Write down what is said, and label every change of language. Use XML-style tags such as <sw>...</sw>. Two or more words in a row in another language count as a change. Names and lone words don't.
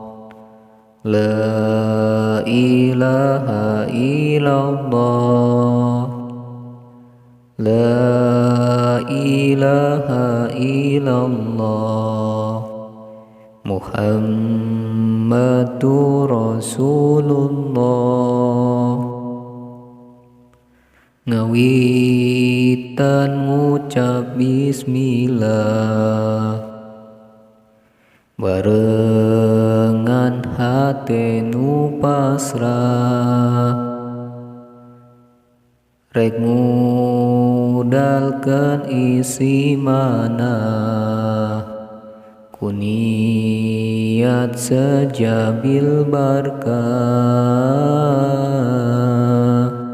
<ar>لا إله إلا الله. لا إله إلا الله. محمد رسول الله.</ar> <su>Ngawitan ngucap bismillah, barengan hate nu pasrah, rek ngudalkeun isi manah, kuniat sejabil barkah.</su>